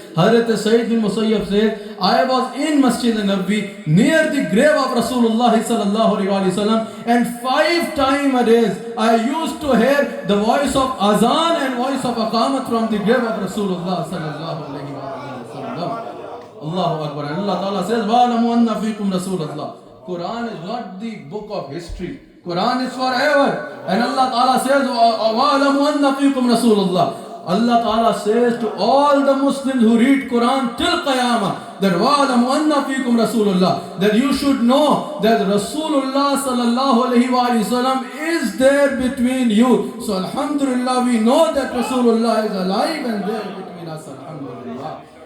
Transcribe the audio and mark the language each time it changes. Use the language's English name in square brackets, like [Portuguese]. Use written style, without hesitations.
[English] Hazrat Sayyid bin Musayyab said, I was in Masjid Nabi near the grave of Rasulullah sallallahu alayhi wa sallam, and 5 times a day I used to hear the voice of azan and voice of aqamat from the grave of Rasulullah sallallahu alayhi wa sallam. [Arabic] Allahu Akbar. [English] And Allah Ta'ala says, [Arabic] وَعَلَمُوا أَنَّ فِيكُمْ رَسُولَ اللَّهِ. [English] Quran is not the book of history. Quran is forever. And Allah Ta'ala says, [Arabic] وَعَلَمُوا أَنَّ فِيكُمْ رَسُولَ اللَّهِ. [English] Allah Ta'ala says to all the Muslims who read Quran till Qiyamah, that [Arabic] وَعَلَمُوا أَنَّ فِيكُمْ رَسُولَ اللَّهِ, [English] that you should know that Rasulullah sallallahu alayhi wa sallam is there between you. So alhamdulillah, we know that Rasulullah is alive and there between us. Alhamdulillah.